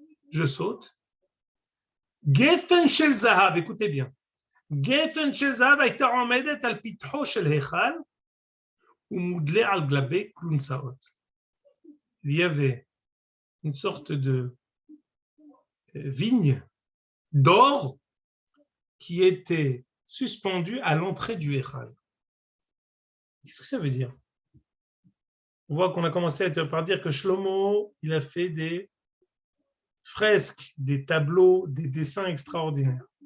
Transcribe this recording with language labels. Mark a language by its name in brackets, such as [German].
[French] Je saute. Gefen shel zahav, écoutez bien. [Hebrew] Gefen shel zahav הייתה עומדת על פתחו של היכל ומודלה על גבי כלונסאות. [French] Il y avait une sorte de vigne d'or qui était suspendue à l'entrée du Echal. Qu'est-ce que ça veut dire? On voit qu'on a commencé par dire que Shlomo, il a fait des fresques, des tableaux, des dessins extraordinaires.